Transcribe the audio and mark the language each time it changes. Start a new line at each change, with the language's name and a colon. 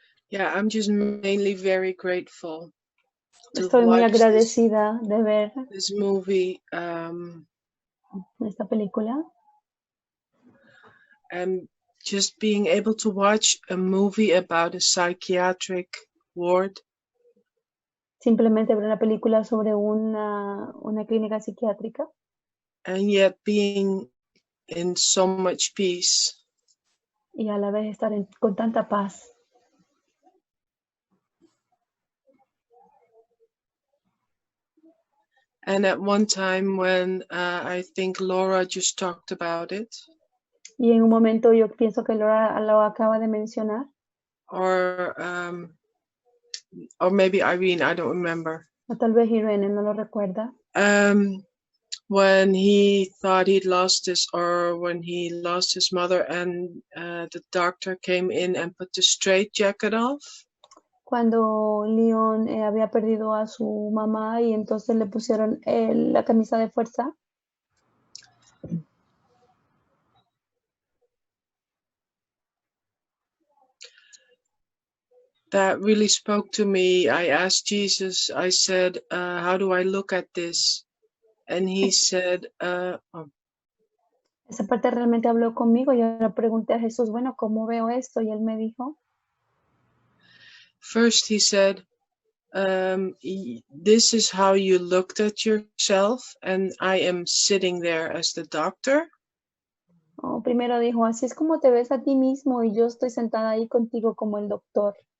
English: Yeah, I'm just mainly very grateful to
Spanish: Estoy muy
English: watch
Spanish: agradecida de ver
English: this movie
Spanish: esta película
English: and just being able to watch a movie about a psychiatric ward.
Spanish: simplemente ver una película sobre una clínica psiquiátrica
English: And yet being in so much peace.
Spanish: y a la vez estar con tanta paz.
English: And at one time when I think Laura just talked about it,
Spanish: Y en un momento yo pienso que Laura lo acaba de mencionar,
English: or maybe Irene, I don't remember.
Spanish: o tal vez Irene no lo recuerda,
English: When he thought he'd lost when he lost his mother and the doctor came in and put the straitjacket off.
Spanish: cuando Leon había perdido a su mamá y entonces le pusieron la camisa de fuerza.
English: That really spoke to me. I asked Jesus, I said, how do I look at this? And he said,
Spanish: Esa parte realmente habló conmigo. Yo le pregunté a Jesús, bueno, ¿cómo veo esto? Y él me dijo,
English: first he said, this is how you looked at yourself, and I am sitting there as the doctor.
Spanish: oh, primero dijo, así es como te ves a ti mismo y yo estoy sentada ahí contigo como el doctor.